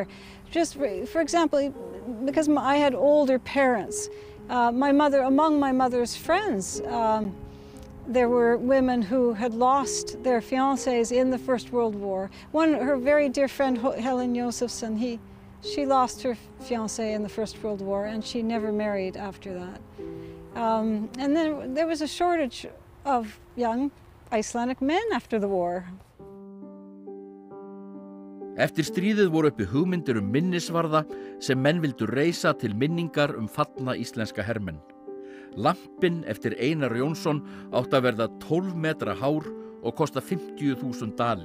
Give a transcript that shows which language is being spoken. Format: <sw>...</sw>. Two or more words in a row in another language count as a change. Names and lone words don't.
<en>Just for example, because I had older parents, among my mother's friends, there were women who had lost their fiancés in the First World War. Her very dear friend Helen Josefsson, she lost her fiancé in the First World War, and she never married after that. And then there was a shortage of young Icelandic men after the war.</en> <is>Eftir stríðið voru uppi hugmyndir minnisvarða sem menn vildu reisa til minningar fallna íslenska hermenn. Lampinn eftir Einar Jónsson átti að verða 12 metra hár og kosta 50.000 dali.</is>